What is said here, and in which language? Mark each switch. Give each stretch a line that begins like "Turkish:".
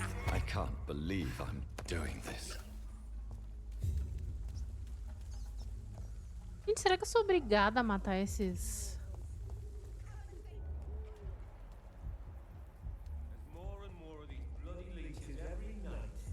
English: I can't believe I'm doing this.
Portuguese: Gente, será que eu sou obrigada a matar esses?
English: More and more of these bloody leeches every night.